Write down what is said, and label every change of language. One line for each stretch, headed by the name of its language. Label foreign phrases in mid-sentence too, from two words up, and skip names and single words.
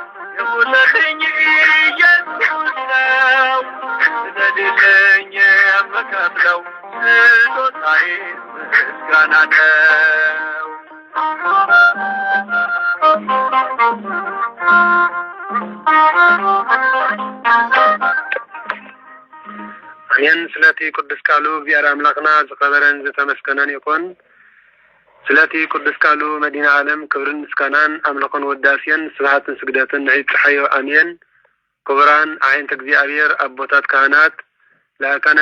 Amharic: የሞተልኝ ኢየሱስ ነው ስለሌለኝ የምከፍለው ስጦታዬ ምስጋና ነው።
Tigrinya: አሜን። ስለቲ ቅዱስ ቃሉ እግዚአብሔር አምላክና ዝኸበረን ዝተመስገነን ይኩን። ስለቲ ቅዱስ ቃሉ መዲና ዓለም ክብርን ምስጋናን አምልኮን ወዳሴን ስብሐትን ስግደትን ንዕጽሐዮ አሜን። ክቡራን አይንት እግዚአብሔር አቦታት ካህናት ለአካነ